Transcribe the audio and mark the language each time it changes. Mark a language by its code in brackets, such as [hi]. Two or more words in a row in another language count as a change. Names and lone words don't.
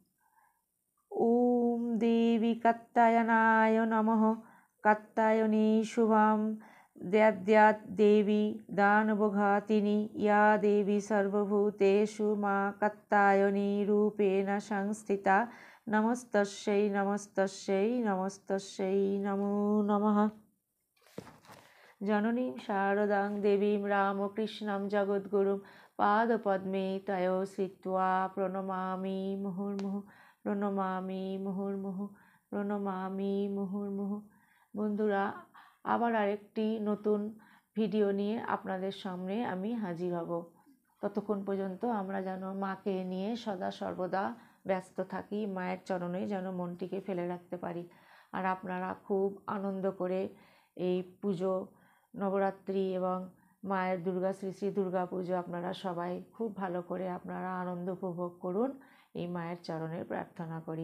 [sa] ওম দেবী কাত্যায়নায় নমঃ। কাত্যায়নী শুভাম দ্যাদ্যাৎ দেবী দানবঘাতিনী ইয়া দেবী সর্বভূতেষু মা কাত্যায়নী রূপেণ সংস্থিতা। নমস্তস্যৈ নমস্তস্যৈ নমস্তস্যৈ নমো নমঃ। জননীং শারদাং দেবীং রামকৃষ্ণং জগদ্গুরুং পাদপদ্মে তয়ো শ্রিত্বা প্রণমামি মুহুর্মুহুঃ প্রণমামি মুহুর্মুহুঃ প্রণমামি মুহুর্মুহুঃ। [bn] বন্ধুরা, আবার আরেকটি নতুন ভিডিও নিয়ে আপনাদের সামনে আমি হাজির হব। ততক্ষণ পর্যন্ত আমরা যেন মাকে নিয়ে সদা সর্বদা ব্যস্ত থাকি, মায়ের চরণে যেন মনটিকে ফেলে রাখতে পারি। আর আপনারা খুব আনন্দ করে এই পুজো, নবরাত্রি এবং মায়ের শ্রী শ্রী দুর্গা পুজো আপনারা সবাই খুব ভালো করে আপনারা আনন্দ উপভোগ করুন, এই মায়ের চরণে প্রার্থনা করি।